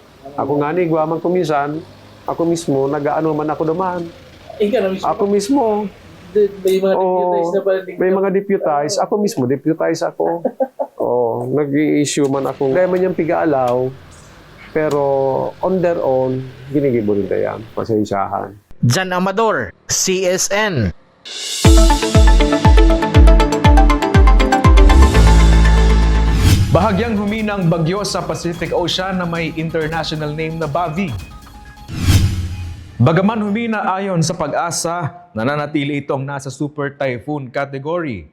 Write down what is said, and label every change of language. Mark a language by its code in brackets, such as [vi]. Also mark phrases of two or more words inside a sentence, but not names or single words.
[bik] Ako nga ni, guwaman ko minsan, ako mismo, nag-ano man ako naman. Ako mismo. May mga deputize. Ako mismo, deputize ako. Nag-i-issue man ako. Kaya man yung piga-alaw, pero [en] on their own, [bik] ginigibo rin yan. Pasensyahan. Jan Amador, CSN. [tl] Bahagyang huminang bagyo sa Pacific Ocean na may [en] international name [tl] na Bavi. Bagaman humina ayon sa Pag-asa, nananatili itong nasa [en] Super Typhoon category.